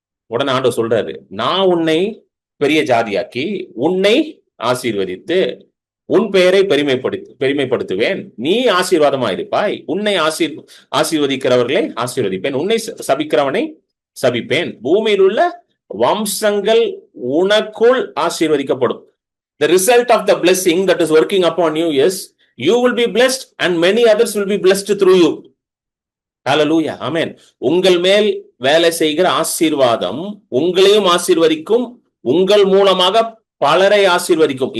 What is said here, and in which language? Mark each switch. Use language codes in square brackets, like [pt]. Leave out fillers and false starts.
[ta] உடனே ஆண்டவர் சொல்றாரு, நான் உன்னை பெரிய ஜாதியாக்கி உன்னை ஆசீர்வதித்து உன் பெயரை பெருமைப்படுத்துவேன், நீ ஆசீர்வாதமா இருப்பாய், உன்னை ஆசீர்வதிக்கிறவர்களை ஆசீர்வதிப்பேன், உன்னை சபிக்கிறவனை சபிப்பேன், பூமியில் உள்ள வம்சங்கள் உனக்குள் ஆசீர்வதிக்கப்படும். [en] The result of the blessing that is working upon you is you will be blessed and many others will be blessed through you. [ta] ஹalleluya. ஆமென். உங்கள் மேல் வேலை செய்கிற ஆசீர்வாதம் உங்களையும் ஆசீர்வதிக்கும், உங்கள் மூலமாக பலரை ஆசீர்வதிக்கும்.